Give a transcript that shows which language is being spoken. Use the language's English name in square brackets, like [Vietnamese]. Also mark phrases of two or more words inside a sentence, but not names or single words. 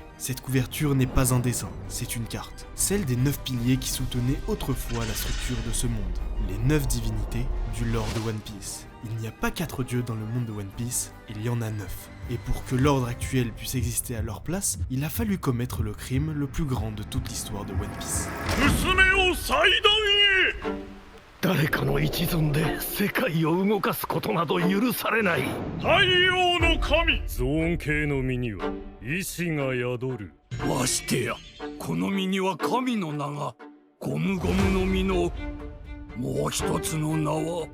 [French] Cette couverture n'est pas un dessin, c'est une carte. Celle des 9 piliers qui soutenaient autrefois la structure de ce monde. Les 9 divinités du lore de One Piece. Il n'y a pas 4 dieux dans le monde de One Piece, il y en a 9. Et pour que l'ordre actuel puisse exister à leur place, il a fallu commettre le crime le plus grand de toute l'histoire de One Piece. [Japanese] 誰かの一存で世界を動かすことなど許されない。太陽の神ゾーン系の身には意志が宿る。ましてやこの身には神の名が、ゴムゴムの実のもう一つの名は